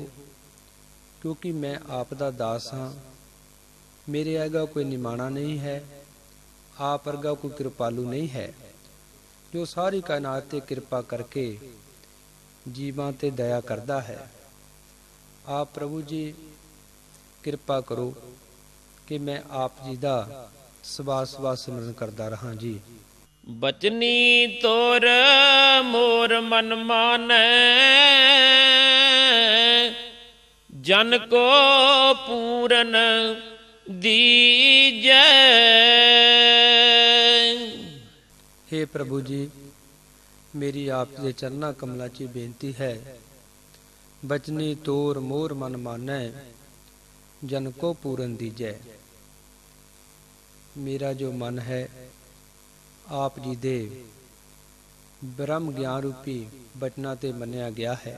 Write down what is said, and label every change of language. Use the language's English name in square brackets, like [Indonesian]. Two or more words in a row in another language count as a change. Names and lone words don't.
[Punjabi] ਕਿਉਂਕਿ ਮੈਂ ਆਪ ਦਾ ਦਾਸ ਹਾਂ, ਮੇਰੇ ਵਰਗਾ ਕੋਈ ਨਿਮਾਣਾ ਨਹੀਂ ਹੈ, ਆਪ ਵਰਗਾ ਕੋਈ ਕਿਰਪਾਲੂ ਨਹੀਂ ਹੈ, ਜੋ ਸਾਰੀ ਕਾਇਨਾਤ ਤੇ ਕਿਰਪਾ ਕਰਕੇ ਜੀਵਾਂ ਤੇ ਦਇਆ ਕਰਦਾ ਹੈ। ਆਪ ਪ੍ਰਭੂ ਜੀ ਕਿਰਪਾ ਕਰੋ ਕਿ ਮੈਂ ਆਪ ਜੀ ਦਾ ਸਵਾ ਸਵਾ ਸਿਮਰਨ ਕਰਦਾ ਰਹਾਂ ਜੀ। ਬਚਨੀ ਤੋਰ ਮੋਰ ਮਨ ਮਾਨੈ, ਜਨ ਕੋ ਪੂਰਨ ਦੀਜੈ। ਹੇ ਪ੍ਰਭੂ ਜੀ ਮੇਰੀ ਆਪ ਦੇ ਚਰਨਾਂ ਕਮਲਾਂ 'ਚ ਬੇਨਤੀ ਹੈ, ਬਚਨੀ ਤੋਰ ਮੋਰ ਮਨ ਮਾਨੈ, ਜਨ ਕੋ ਪੂਰਨ ਦੀਜੈ। ਮੇਰਾ ਜੋ ਮਨ ਹੈ ਆਪ ਜੀ ਦੇ ਬ੍ਰਹਮ ਗਿਆਨ ਰੂਪੀ ਬਚਨਾਂ ਤੇ ਮੰਨਿਆ ਗਿਆ ਹੈ।